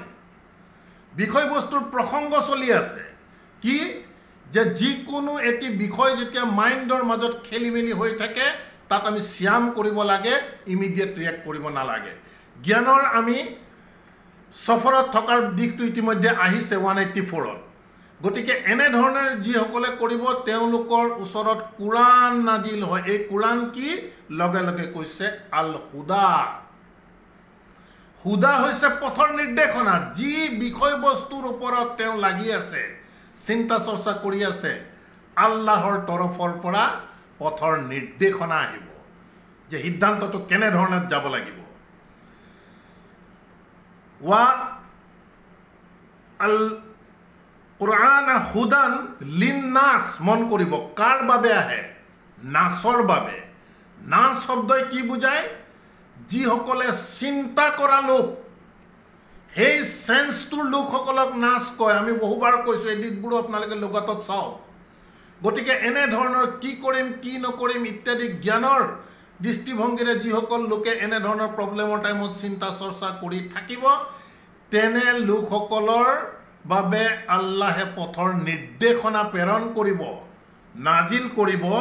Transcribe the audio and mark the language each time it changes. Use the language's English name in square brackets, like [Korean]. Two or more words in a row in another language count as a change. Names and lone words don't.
[Assamese] বিষয়বস্তুৰ প্ৰসংগ চলি আছে কি যে যিকোনো এটি বিষয় যেতিয়া মাইণ্ডৰ মাজত খেলিমেলি হৈ থাকে তাত আমি শ্যাম কৰিব লাগে [English] immediate react [Assamese] কৰিব নালাগে জ্ঞানৰ আমি সফৰত থকাৰ দিকটো ইতিমধ্যে আহিছে 184ত গতিকে এনে ধৰণে যিসকলে কৰিব তেওঁলোকৰ ওচৰত কুৰাণ নাজিল হয় এই কুৰাণ কি লগে লগে কৈছে [Arabic] الهدى [Assamese] হুদা হৈছে পথৰ নিৰ্দেশনা যি বিষয়বস্তুৰ ওপৰত তেওঁ লাগি আছে চিন্তা চৰ্চা কৰি আছে আল্লাহৰ তৰফৰ পৰা পথৰ নিৰ্দেশনা আহিব যে সিদ্ধান্তটো কেনে ধৰণে যাব লাগিব [Arabic] والقرآن هدى للناس [Assamese] মন কৰিব কাৰ বাবে আহে নাছৰ বাবে নাছ শব্দই কি বুজায় যিসকলে চিন্তা কৰা লোক সেই সেন্সটোৰ লোকসকলক নাছ কয় আমি বহুবাৰ কৈছোঁ এই দিশবোৰ আপোনালোকে লগাতত চাওক গতিকে এনে ধৰণৰ কি কৰিম কি নকৰিম ইত্যাদি জ্ঞানৰ দৃষ্টিভংগীৰে যিসকল লোকে এনে ধৰণৰ প্ৰব্লেমৰ টাইমত চিন্তা চৰ্চা কৰি থাকিব তেনে লোকসকলৰ বাবে আল্লাহে পথৰ নিৰ্দেশনা প্ৰেৰণ কৰিব নাজিল কৰিব